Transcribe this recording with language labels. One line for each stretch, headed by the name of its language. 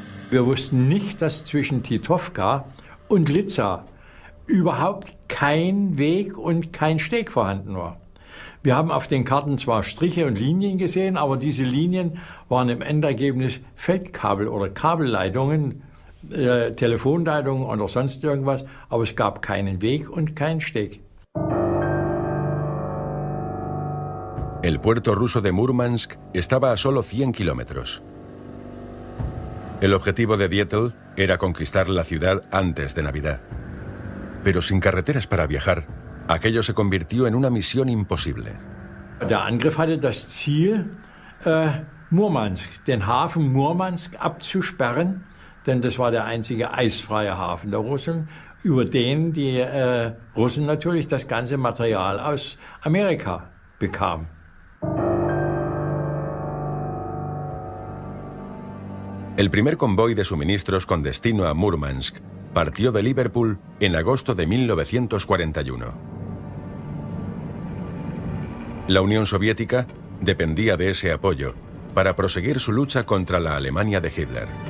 German: Wir wussten nicht, dass zwischen Titovka und Liza überhaupt kein Weg und kein Steg vorhanden war. Wir haben auf den Karten zwar Striche und Linien gesehen, aber diese Linien waren im Endergebnis Feldkabel oder Kabelleitungen, Telefonleitungen oder sonst irgendwas, aber es gab keinen Weg und keinen Steg.
Spanish: El puerto ruso de Murmansk estaba a solo 100 kilómetros. El objetivo de Dietl era conquistar la ciudad antes de Navidad. Pero sin carreteras para viajar, aquello se convirtió en una misión imposible.
German: Der Angriff hatte das Ziel, Murmansk, den Hafen Murmansk abzusperren, denn das war der einzige eisfreie Hafen der Russen, über den die Russen natürlich das ganze Material aus Amerika bekamen.
Spanish: El primer convoy de suministros con destino a Murmansk partió de Liverpool en agosto de 1941. La Unión Soviética dependía de ese apoyo para proseguir su lucha contra la Alemania de Hitler.